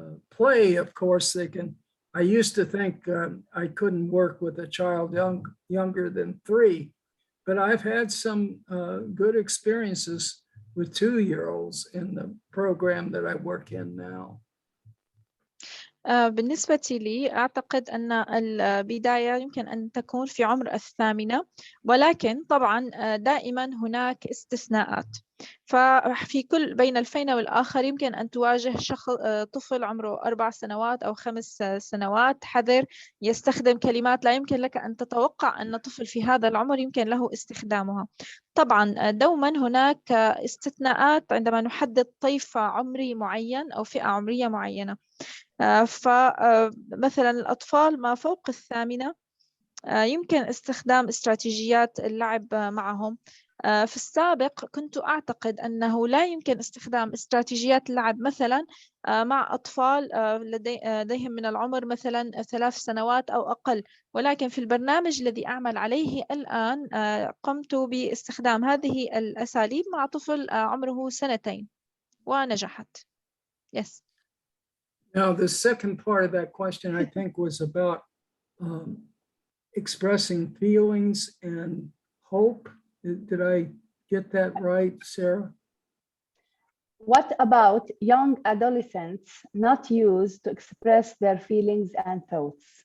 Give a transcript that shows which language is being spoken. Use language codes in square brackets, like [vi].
[en] Play, of course, they can. I used to think I couldn't work with a child younger than 3, but I've had some good experiences with 2-year-olds in the program that I work in now. [ar] بالنسبة لي أعتقد أن البداية يمكن أن تكون في عمر 8، ولكن طبعا دائما هناك استثناءات. ففي كل بين الفين والآخر يمكن أن تواجه طفل عمره 4 سنوات أو 5 سنوات حذر يستخدم كلمات لا يمكن لك أن تتوقع أن طفل في هذا العمر يمكن له استخدامها. طبعا دوما هناك استثناءات عندما نحدد طيف عمري معين أو فئة عمرية معينة. فمثلا الأطفال ما فوق 8 يمكن استخدام استراتيجيات اللعب معهم. في السابق كنت أعتقد أنه لا يمكن استخدام استراتيجيات اللعب مثلا مع أطفال لديهم من العمر مثلا 3 سنوات أو أقل، ولكن في البرنامج الذي أعمل عليه الآن قمت باستخدام هذه الأساليب مع طفل عمره 2 ونجحت. [en] Yes. Now, the second part of that question, I think, was about expressing feelings and hope. Did I get that right, Sarah? What about young adolescents not used to express their feelings and thoughts?